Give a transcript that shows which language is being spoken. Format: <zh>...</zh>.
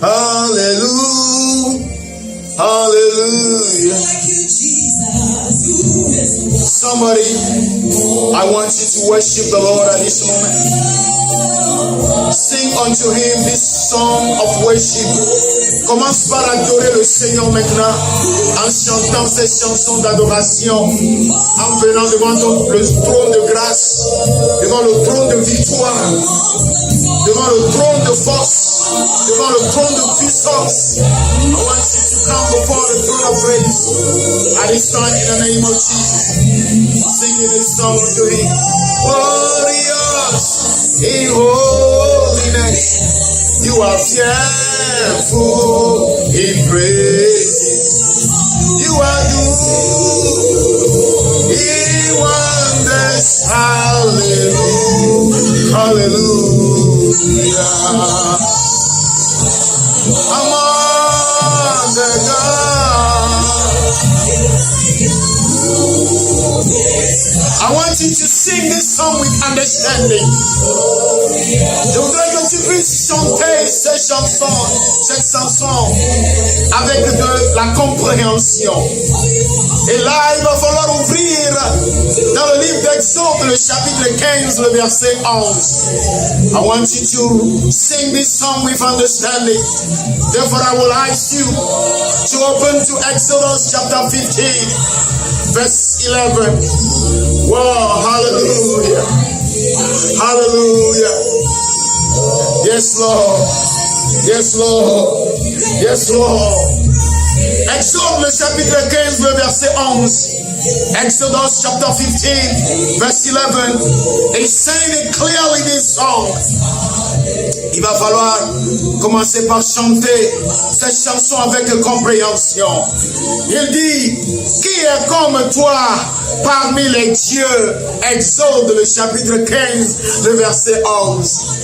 <en>Hallelujah, hallelujah. Somebody, I want you to worship the Lord at this moment. Sing unto him this song of worship.</en> <fr>Commence par adorer le Seigneur maintenant en chantant ces chansons d'adoration, en venant devant le trône de grâce, devant le trône de victoire, devant le trône de force, devant le trône de puissance.</fr> <en>I want you to come before the throne of grace at this time in the name of Jesus. Singing this song to him. Glorious in holiness, you are fearful in praises. You are doing wonders. Hallelujah, hallelujah. Among the gods, I want you to sing this song with understanding.</en> <fr>Je voudrais que tu puisses chanter cette chanson avec de la compréhension. Et là, il va falloir ouvrir dans le livre d'Exode, le chapitre 15, le verset 11.</fr> <en>I want you to sing this song with understanding. Therefore, I will ask you to open to Exodus chapter 15, verse 11. Wow, hallelujah. Hallelujah. Yes, Lord. Yes, Lord. Yes, Lord.</en> <fr>Exode le chapitre 15, le verset 11.</fr> <en>Exodus chapter 15, verse 11. They saying it clearly this song.</en> <fr>Il va falloir commencer par chanter cette chanson avec compréhension. Il dit, qui est comme toi parmi les dieux? Exode le chapitre 15, le verset 11.</fr>